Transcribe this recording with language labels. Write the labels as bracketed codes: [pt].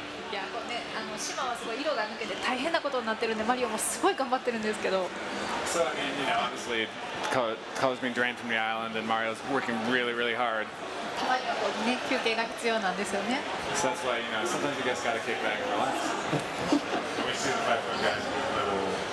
[ja] いやこうね島はすごい色が抜けて大変なことになってるんでマリオもすごい頑張ってるんですけど [en] So I mean, honestly, color's being drained from the island, and Mario's working really, really hard. [ja] たまにはこうね休憩が必要なんですよね。 [en] So that's why sometimes you just gotta kick back and relax. We see the 5-foot guys do a little.